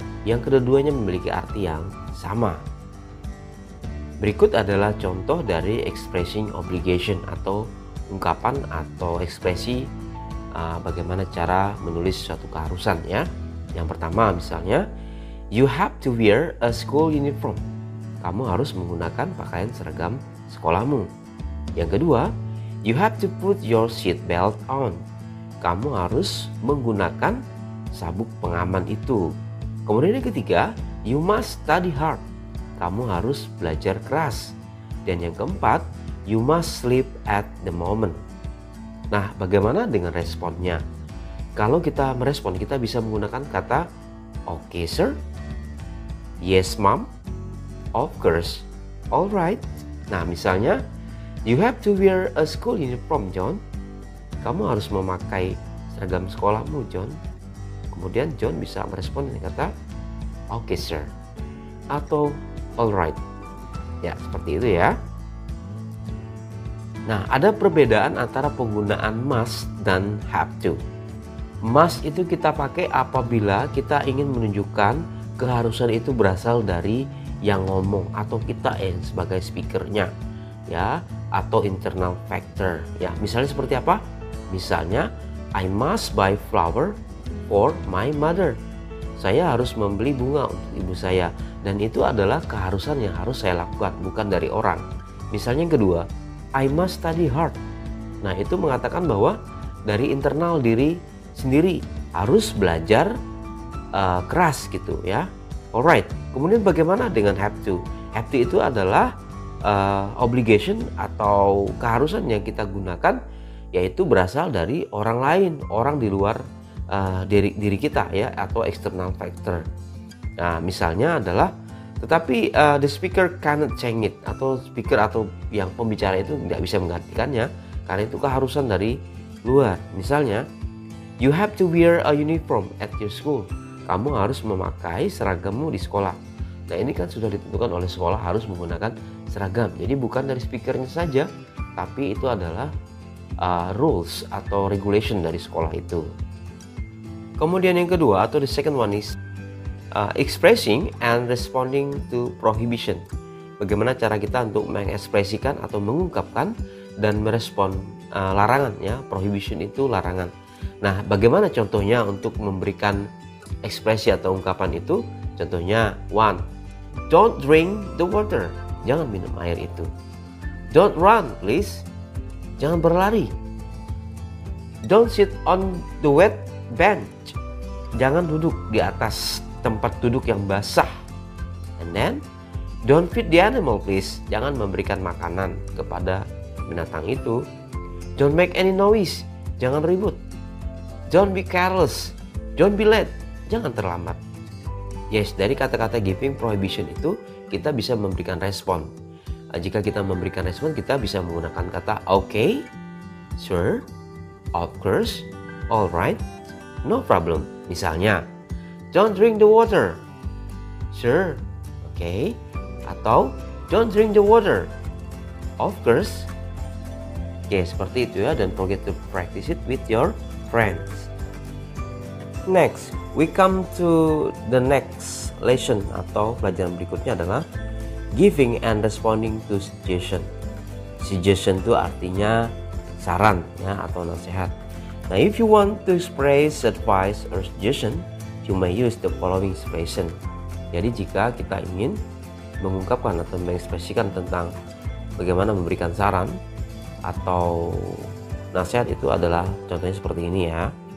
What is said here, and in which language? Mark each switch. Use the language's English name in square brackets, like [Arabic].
[Indonesian] Yang keduanya memiliki arti yang sama. Berikut adalah contoh dari expressing obligation atau ungkapan atau ekspresi bagaimana cara menulis suatu keharusan ya. Yang pertama misalnya, [English] you have to wear a school uniform. [Indonesian] Kamu harus menggunakan pakaian seragam sekolahmu. Yang kedua, [English] you have to put your seat belt on. [Indonesian] Kamu harus menggunakan sabuk pengaman itu. Kemudian yang ketiga, [English] you must study hard. [Indonesian] Kamu harus belajar keras. Dan yang keempat, [English] you must sleep at the moment. [Indonesian] Nah, bagaimana dengan responnya? Kalau kita merespon, kita bisa menggunakan kata [English] okay sir, yes mom, of course, alright. [Indonesian] Nah, misalnya, [English] you have to wear a school uniform, John. [Indonesian] Kamu harus memakai seragam sekolahmu, John. Kemudian John bisa merespon dengan kata [English] okay sir [Indonesian] atau alright. Ya, seperti itu ya. Nah, ada perbedaan antara penggunaan must dan have to. Must itu kita pakai apabila kita ingin menunjukkan keharusan itu berasal dari yang ngomong atau kita sebagai speakernya ya, atau internal factor ya. Misalnya seperti apa? Misalnya, [English] I must buy flower for my mother. [Indonesian] Saya harus membeli bunga untuk ibu saya, dan itu adalah keharusan yang harus saya lakukan, bukan dari orang. Misalnya yang kedua, [English] I must study hard. [Indonesian] Nah, itu mengatakan bahwa dari internal diri sendiri harus belajar keras gitu ya. Alright. Kemudian bagaimana dengan have to? Have to itu adalah obligation atau keharusan yang kita gunakan, yaitu berasal dari orang lain, orang di luar diri kita ya, atau external factor. Nah, misalnya adalah tetapi [English] the speaker cannot change it, [Indonesian] atau speaker atau yang pembicara itu tidak bisa menggantikannya karena itu keharusan dari luar. Misalnya, [English] you have to wear a uniform at your school. [Indonesian] Kamu harus memakai seragammu di sekolah. Nah, ini kan sudah ditentukan oleh sekolah harus menggunakan seragam. Jadi bukan dari speakernya saja, tapi itu adalah rules atau regulation dari sekolah itu. Kemudian yang kedua atau [English] the second one is expressing and responding to prohibition. [Indonesian] Bagaimana cara kita untuk mengekspresikan atau mengungkapkan dan merespon larangan ya. Prohibition itu larangan. Nah, bagaimana contohnya untuk memberikan ekspresi atau ungkapan itu? [English] Contohnya, one, don't drink the water. [Indonesian] Jangan minum air itu. [English] Don't run, please. [Indonesian] Jangan berlari. [English] Don't sit on the wet bench. [Indonesian] Jangan duduk di atas tempat duduk yang basah. [English] And then, don't feed the animal, please. [Indonesian] Jangan memberikan makanan kepada binatang itu. [English] Don't make any noise. [Indonesian] Jangan ribut. [English] Don't be careless. Don't be late. [Indonesian] Jangan terlambat. Yes, dari kata-kata giving prohibition itu kita bisa memberikan respon. Jika kita memberikan respon, kita bisa menggunakan kata [English] okay, sure, of course, alright, no problem. [Indonesian] Misalnya, [English] don't drink the water. Sure, okay. [Indonesian] Atau [English] don't drink the water. Of course, [Indonesian] Oke, seperti itu ya, dan [English] forget to practice it with your friends. Next, we come to the next lesson [Indonesian] atau pelajaran berikutnya adalah [English] giving and responding to suggestion. [Indonesian] Suggestion itu artinya saran ya atau nasihat. [English] Nah, if you want to express advice or suggestion, you may use the following expression. [Indonesian] Jadi jika kita ingin mengungkapkan atau mengekspresikan tentang bagaimana memberikan saran atau nasihat, itu adalah contohnya seperti ini ya.